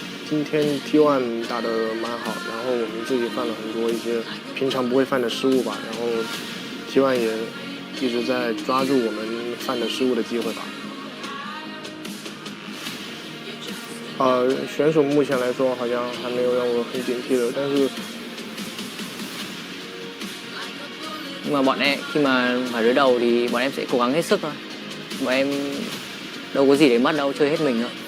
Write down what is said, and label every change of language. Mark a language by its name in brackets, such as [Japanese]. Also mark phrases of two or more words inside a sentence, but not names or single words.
[Chinese] 今天 T1 打得蛮好，然后我们自己犯了很多一些平常不会犯的失误吧，然后 T1 也一直在抓住我们犯的失误的机会吧。选手目前来说好像还没有让我很警惕的，但是 [Vietnamese] Nhưng mà bọn em khi mà phải đối đầu thì bọn em sẽ cố gắng hết sức thôi. Bọn em đâu có gì để mất đâu, chơi hết mình thôi.